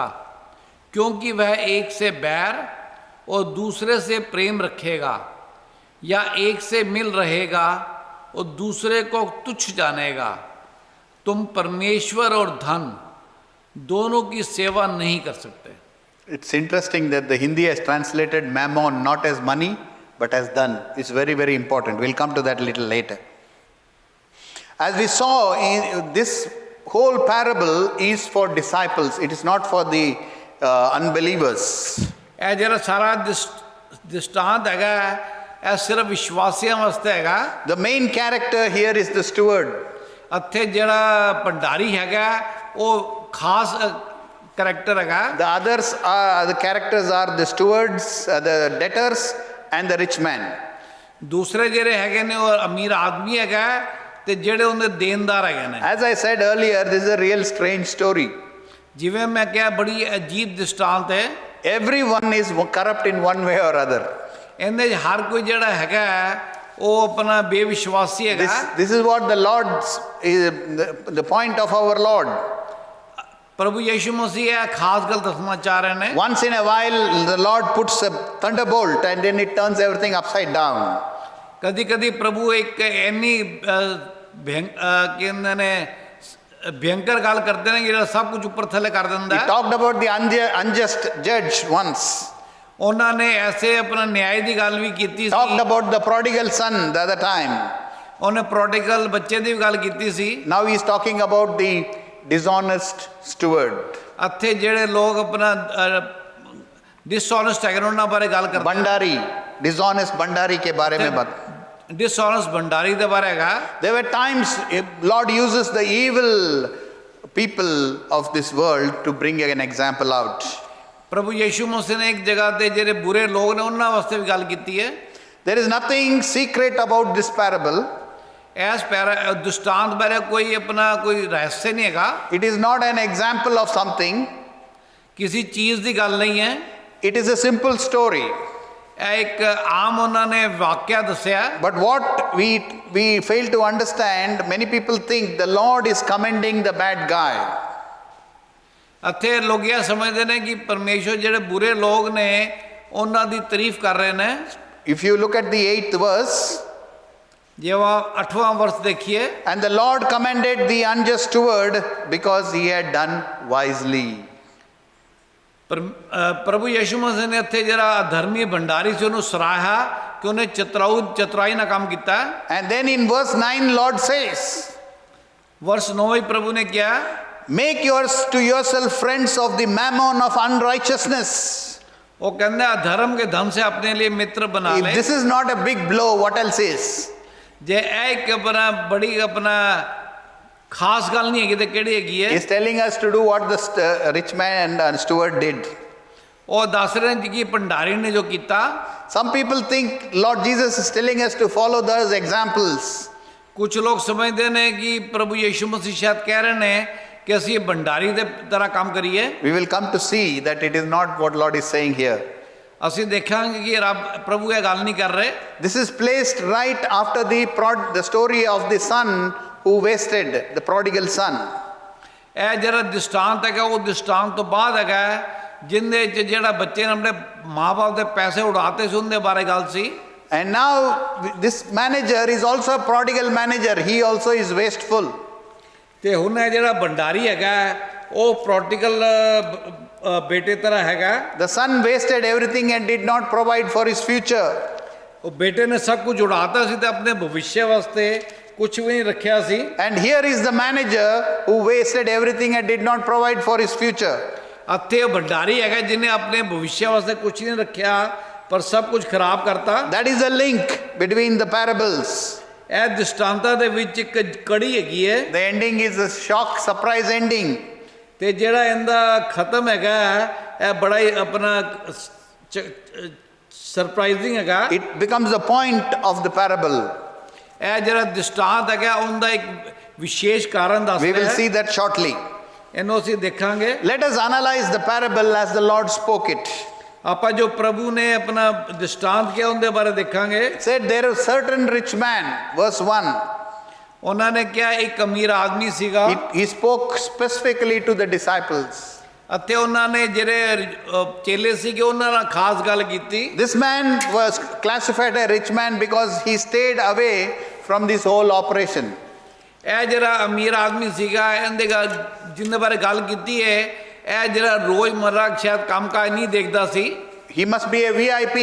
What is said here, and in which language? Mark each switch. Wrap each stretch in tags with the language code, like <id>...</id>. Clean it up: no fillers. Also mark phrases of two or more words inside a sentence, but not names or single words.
<hi>क्योंकि वह एक से बैर और दूसरे से प्रेम रखेगा, या एक से मिल रहेगा और दूसरे को तुच्छ जानेगा। तुम परमेश्वर और धन दोनों की सेवा नहीं कर सकते।</hi> <en>It's interesting that the Hindi has translated mammon not as money but as dhan. It's very, very important. We'll come to that a little later. As we saw, this whole parable is for disciples. It is not for the unbelievers.</en> <pa>ਇਹ ਜਿਹੜਾ ਸਾਰਾ ਦ੍ਰਿਸ਼ਟਾਂਤ ਹੈਗਾ, ਇਹ ਸਿਰਫ ਵਿਸ਼ਵਾਸੀਆਂ ਵਾਸਤੇ ਹੈਗਾ।</pa> <en>The main character here is the steward.</en> <pa>ਇੱਥੇ ਜਿਹੜਾ ਭੰਡਾਰੀ ਹੈਗਾ ਉਹ ਖਾਸ ਕਰੈਕਟਰ ਹੈਗਾ।</pa> <en>The characters are the stewards, the debtors and the rich man.</en> <pa>ਦੂਸਰੇ ਜਿਹੜੇ ਹੈਗੇ ਨੇ ਉਹ ਅਮੀਰ ਆਦਮੀ ਹੈਗਾ ਤੇ ਜਿਹੜੇ ਉਹਦੇ ਦੇਣਦਾਰ ਹੈਗੇ ਨੇ।</pa> <en>As I said earlier, this is a real strange story.</en> <pa>ਜਿਵੇਂ ਮੈਂ ਕਿਹਾ ਬੜੀ ਅਜੀਬ ਦ੍ਰਿਸ਼ਟਾਂਤ ਹੈ।</pa> <en>Everyone is corrupt in one way or other.</en> <pa>ਇਹਦੇ 'ਚ ਹਰ ਕੋਈ ਜਿਹੜਾ ਹੈਗਾ ਉਹ ਆਪਣਾ ਬੇਵਿਸ਼ਵਾਸੀ ਹੈਗਾ।</pa> <en>This is what the Lord's the point of our Lord.</en> <pa>ਪ੍ਰਭੂ ਯੀਸ਼ੂ ਮਸੀਹ ਇਹ ਖਾਸ ਗੱਲ ਦੱਸਣਾ ਚਾਹ ਰਹੇ ਨੇ।</pa> <en>Once in a while, the Lord puts a thunderbolt and then it turns everything upside down.</en> <pa>ਕਦੀ ਕਦੀ ਪ੍ਰਭੂ ਇੱਕ ਇੰਨੀ ਕਹਿੰਦੇ ਨੇ ਭਿਅੰਕਰ ਗੱਲ ਕਰਦੇ ਨੇ ਜਿਹੜਾ ਸਭ ਕੁਝ ਉੱਪਰ ਥੱਲੇ ਕਰ ਦਿੰਦਾ</pa> <en>He</en> <pa>ਹੈ।</pa> <en>talked about the unjust judge once.</en> <pa>ਉਹਨਾਂ ਨੇ ਐਸੇ ਆਪਣਾ ਨਿਆਂ ਦੀ ਗੱਲ ਵੀ ਕੀਤੀ</pa> <en>Talked</en> <pa>ਸੀ।</pa> <en>about the prodigal son the other time.</en> <pa>ਉਹਨੇ ਪ੍ਰੋਡਿਗਲ ਬੱਚੇ ਦੀ ਵੀ ਗੱਲ ਕੀਤੀ ਸੀ।</pa> <en>Now he is talking about the dishonest steward.</en> <pa>ਇੱਥੇ ਜਿਹੜੇ ਲੋਕ ਆਪਣਾ ਡਿਸਹੋਨੈਸਟ ਹੈਗੇ ਨੇ ਉਹਨਾਂ ਬਾਰੇ ਗੱਲ ਕਰਦੇ।</pa> <hi>Bandari, dishonest Bandari के बारे में बात.</hi> <pa>ਡਿਸਹੋਨੈਸਟ ਭੰਡਾਰੀ ਦੇ ਬਾਰੇ ਹੈਗਾ।</pa> <en>There were times Lord uses the evil people of this world to bring an example out.</en> <pa>ਪ੍ਰਭੂ ਯੀਸ਼ੂ ਮਸੀਹ ਨੇ ਇੱਕ ਜਗ੍ਹਾ ਤੇ ਜਿਹੜੇ ਬੁਰੇ ਲੋਕ ਨੇ ਉਹਨਾਂ ਵਾਸਤੇ ਵੀ ਗੱਲ ਕੀਤੀ ਹੈ।</pa> <en>There is nothing secret about this parable.</en> <pa>ਐਸ ਦੁਸ਼ਟਾਂਤ ਬਾਰੇ ਕੋਈ ਆਪਣਾ ਕੋਈ ਰਹੱਸ ਨਹੀਂ ਹੈਗਾ।</pa> <en>It is not an example of something.</en> <pa>ਕਿਸੇ ਚੀਜ਼ ਦੀ ਗੱਲ ਨਹੀਂ ਹੈ।</pa> <en>It is a simple story.</en> <pa>ਇਹ ਇੱਕ ਆਮ ਉਹਨਾਂ ਨੇ ਵਾਕਿਆ ਦੱਸਿਆ।</pa> <en>But what we fail to understand, many people think the Lord is commending the bad guy.</en> <pa>ਇੱਥੇ ਲੋਕ ਇਹ ਸਮਝਦੇ ਨੇ ਕਿ ਪਰਮੇਸ਼ਵਰ ਜਿਹੜੇ ਬੁਰੇ ਲੋਕ ਨੇ ਉਹਨਾਂ ਦੀ ਤਾਰੀਫ ਕਰ ਰਹੇ ਨੇ।</pa> <en>If you look at the 8th verse,</en> <pa>ਜੇ ਉਹ 8ਵਾਂ ਵਰਸ ਦੇਖੀਏ,</pa> <en>and the Lord commended the unjust steward because he had done wisely.</en> <pa>ਪ੍ਰਭੂ ਯੀਸ਼ੂ ਮਸੀਹ ਨੇ ਇੱਥੇ ਜਿਹੜਾ ਅਧਰਮੀ ਭੰਡਾਰੀ ਸੀ ਉਹਨੂੰ ਸਰਾਹਿਆ ਕਿ ਉਹਨੇ ਚਤੁਰਾਈ ਨਾਲ ਕੰਮ ਕੀਤਾ।</pa> <en>And then in verse 9, Lord says,</en> <pa>ਵਰਸ 9 ਵਿੱਚ ਪ੍ਰਭੂ ਨੇ ਕਿਹਾ,</pa> <en>make to yourself friends of the mammon of unrighteousness.</en> <pa>ਉਹ ਕਹਿੰਦਾ</pa> <hi>ਅਧਰਮ के धन से अपने लिए मित्र बना</hi> <en>If</en> <hi>ले।</hi> <en>this is not a big blow, what else is?</en> <pa>ਜੇ ਇਹ ਇੱਕ ਆਪਣਾ ਬੜੀ ਆਪਣਾ ਖਾਸ ਗੱਲ ਨਹੀਂ ਹੈਗੀ ਤੇ ਕਿਹੜੀ ਹੈਗੀ ਹੈ?</pa> <en>He's telling us to do what the rich man and steward did.</en> <pa>ਉਹ ਦੱਸ ਰਹੇ ਨੇ ਕਿ ਭੰਡਾਰੀ ਨੇ ਜੋ ਕੀਤਾ।</pa> <en>Some people think Lord Jesus is telling us to follow those examples.</en> <pa>ਕੁਝ ਲੋਕ ਸਮਝਦੇ ਨੇ ਕਿ ਪ੍ਰਭੂ ਯੀਸ਼ੂ ਮਸੀਹ ਸ਼ਾਇਦ ਕਹਿ ਰਹੇ ਨੇ ਕਿ ਅਸੀਂ ਭੰਡਾਰੀ ਦੇ ਤਰ੍ਹਾਂ ਕੰਮ ਕਰੀਏ।</pa> <en>We will come to see that it is not what Lord is saying here.</en> <pa>ਅਸੀਂ ਦੇਖਾਂਗੇ ਕਿ ਰੱਬ ਪ੍ਰਭੂ ਇਹ ਗੱਲ ਨਹੀਂ ਕਰ ਰਹੇ।</pa> <en>This is placed right after the story of the son who wasted, the prodigal son.</en> <pa>ਇਹ ਜਿਹੜਾ ਦ੍ਰਿਸ਼ਟਾਂਤ ਹੈਗਾ ਉਹ ਦ੍ਰਿਸ਼ਟਾਂਤ ਤੋਂ ਬਾਅਦ ਹੈਗਾ ਜਿੰਦੇ ਚ ਜਿਹੜਾ ਬੱਚੇ ਨੇ ਆਪਣੇ ਮਾਂ-ਬਾਪ ਦੇ ਪੈਸੇ ਉਡਾਤੇ ਸੀ ਉਹਦੇ ਬਾਰੇ ਗੱਲ ਸੀ।</pa> <en>And now this manager is also a prodigal manager. He also is wasteful.</en> <pa>ਤੇ ਹੁਣ ਇਹ ਜਿਹੜਾ ਭੰਡਾਰੀ ਹੈਗਾ ਉਹ ਪ੍ਰੋਡਿਗਲ ਬੇਟੇ ਤਰ੍ਹਾਂ ਹੈਗਾ।</pa> <en>The son wasted everything and did not provide for his future.</en> <pa>ਉਹ ਬੇਟੇ ਨੇ ਸਭ ਕੁਝ ਉਡਾਤਾ ਸੀ ਤੇ ਆਪਣੇ ਭਵਿੱਖ ਵਾਸਤੇ ਕੁਝ ਵੀ ਨਹੀਂ ਰੱਖਿਆ ਸੀ।</pa> <en>And here is the manager who wasted everything and did not provide for his future.</en> <pa>ਇੱਥੇ ਉਹ ਭੰਡਾਰੀ ਹੈਗਾ ਜਿਹਨੇ ਆਪਣੇ ਭਵਿੱਖ ਵਾਸਤੇ ਕੁਝ ਨਹੀਂ ਰੱਖਿਆ ਪਰ ਸਭ ਕੁਝ ਖਰਾਬ ਕਰਤਾ।</pa> <en>That is the link between the parables.</en> <pa>ਇਹ ਦ੍ਰਿਸ਼ਟਾਂਤਾਂ ਦੇ ਵਿੱਚ ਇੱਕ ਕੜੀ ਹੈਗੀ ਹੈ।</pa> <en>The ending is a shock, surprise ending.</en> <pa>ਤੇ ਜਿਹੜਾ ਇਹਦਾ ਖਤਮ ਹੈਗਾ ਇਹ ਬੜਾ ਹੀ ਆਪਣਾ ਸਰਪ੍ਰਾਈਜ਼ਿੰਗ ਹੈਗਾ।</pa> <en>It becomes the point of the parable.</en> <pa>ਇਹ ਜਿਹੜਾ ਦ੍ਰਿਸ਼ਟਾਂਤ ਹੈਗਾ ਉਹਦਾ ਇੱਕ ਵਿਸ਼ੇਸ਼ ਕਾਰਨ ਦੱਸਦਾ</pa> <en>We</en> <pa>ਹੈ।</pa> <en>will see that shortly.</en> <pa>ਇਹਨੂੰ ਅਸੀਂ ਦੇਖਾਂਗੇ।</pa> <en>Let us analyze the parable as the Lord spoke it.</en> <pa>ਆਪਾਂ ਜੋ ਪ੍ਰਭੂ ਨੇ ਆਪਣਾ ਦ੍ਰਿਸ਼ਟਾਂਤ ਕਿਹਾ ਉਹਦੇ ਬਾਰੇ ਦੇਖਾਂਗੇ।</pa> <en>It said there was a certain rich man, verse 1.</en> <pa>ਉਹਨਾਂ ਨੇ ਕਿਹਾ ਇੱਕ ਅਮੀਰ ਆਦਮੀ ਸੀਗਾ।</pa> <en>He spoke specifically to the disciples.</en> <pa>ਅਤੇ ਉਹਨਾਂ ਨੇ ਜਿਹੜੇ ਚੇਲੇ ਸੀਗੇ ਉਹਨਾਂ ਨਾਲ ਖਾਸ ਗੱਲ ਕੀਤੀ।</pa> <en>This man was classified a rich man because he stayed away from this whole operation.</en> <pa>ਇਹ ਜਿਹੜਾ ਅਮੀਰ ਆਦਮੀ ਸੀਗਾ ਇਹਦੇ ਜਿਹਦੇ ਬਾਰੇ ਗੱਲ ਕੀਤੀ ਹੈ ਇਹ ਜਿਹੜਾ ਰੋਜ਼ਮਰਰਾ ਸ਼ਾਇਦ ਕੰਮਕਾਜ ਨਹੀਂ ਦੇਖਦਾ ਸੀ।</pa> <en>He must be a VIP.</en>